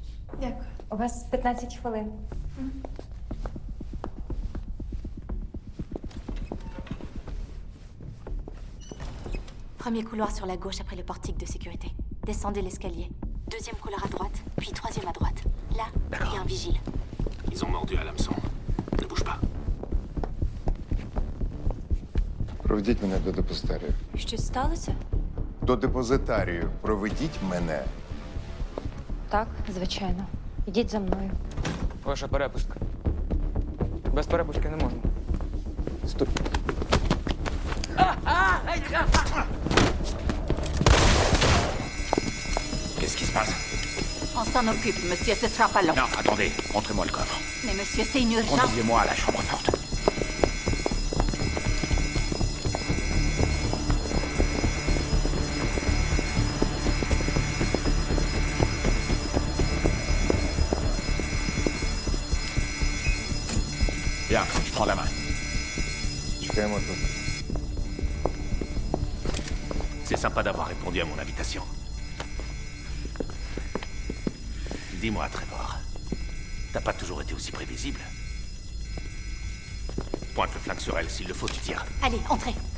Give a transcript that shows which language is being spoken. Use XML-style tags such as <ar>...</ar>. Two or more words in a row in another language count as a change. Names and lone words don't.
<uk>Дякую. У вас 15 хвилин.</uk> <fr>Premier couloir sur la gauche après le portique de sécurité. Descendez l'escalier. Deuxième couloir à droite, puis troisième à droite. Là, il y a un vigile. Ils ont mordu à l'hameçon. Ne bouge pas.</fr> <uk>Проведіть мене до депозитарію. Щось сталося? До депозитарію проведіть мене. Так, звичайно. Ідіть за мною. Ваша перепустка. Без перепустки не можна. Стоп.</uk> <fr>Qu'est-ce qui se passe? On s'en occupe, monsieur, ce sera pas long. Non, attendez, montrez-moi le coffre. Mais monsieur, c'est une urgence. Conduisez-moi à la chambre forte. Bien, je prends la main.</fr> <uk>Чекаємо тут.</uk> <fr>C'est sympa d'avoir répondu à mon invitation. Dis-moi, Trevor, t'as pas toujours été aussi prévisible? Pointe le flingue sur elle, s'il le faut, tu tires. Allez, entrez.</fr>